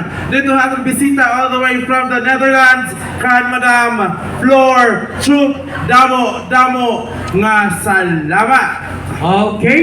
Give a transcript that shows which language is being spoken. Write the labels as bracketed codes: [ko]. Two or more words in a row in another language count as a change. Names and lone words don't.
[war] Dito hatong bisita [en] all the way from the Netherlands. [war] Kan Madam Flor Chup Damo nga salamat. Okay.